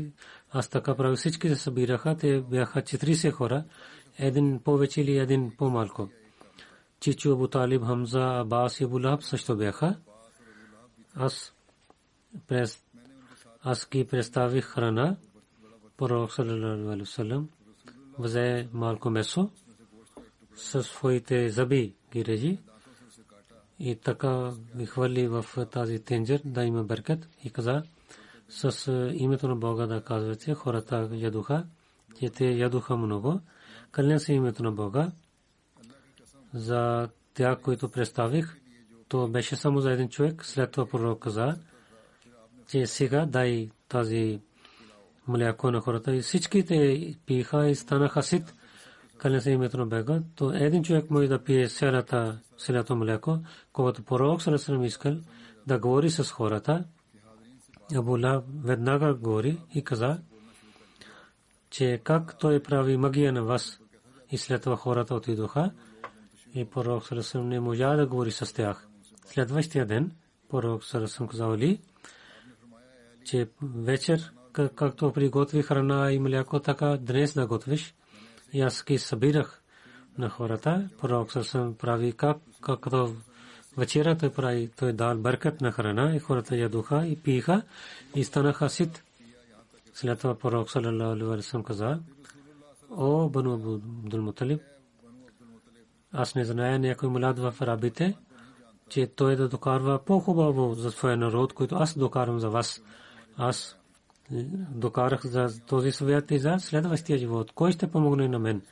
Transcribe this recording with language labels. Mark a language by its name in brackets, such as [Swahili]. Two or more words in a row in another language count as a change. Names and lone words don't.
[Bulgarian] Аз така правих, всички се събираха, те бяха 40 хора, един повече или един по-малко. Чичо, Абу Талиб, Хамза, Абас и Абу Лахаб също бяха. Аз ги представих храна. Пророк [Arabic] صلى الله عليه وسلم [Bulgarian] взе малко месо със своите зъби ги режи и така ги хвърли в тази тенджер да има беркет и каза с името на Бога да казвате. Хората ядоха, че те ядоха много. Кълня се името на Бога за тях, които представих. То беше само за един човек. След това пророк каза, че сега дай тази мляко на хората и всичките пиха и станаха сит. Кълня се името на Бога. То един човек може да пие цялото мляко, когато пророк [Arabic] صلى الله عليه [Bulgarian] искал да говори с хората. Абу Лахаб веднага говори и каза, че как той прави магия на вас. И след това хората отидоха и пророк [Arabic] صلى الله عليه [Bulgarian] не можа да говори с тях. Следващия ден пророк [Arabic] صلى الله عليه [Bulgarian] казали, че вечер както приготви храна и мляко, така днес да готвиш. И аз ги събирах на хората. Пророк саллаллаху прави както вечера той прави, той дал беркат на храна и хората ядоха и пиха и станаха сит. След това пророк [Arabic] صلى الله عليه [Bulgarian] каза, о Бану Абдул Муталиб, аз не зная някой млад в арабите, че той да докарва по-хубаво за своя народ, който аз докарвам за вас. Аз докарах за този свят и за следващия живот. Кой ще помогне на мен?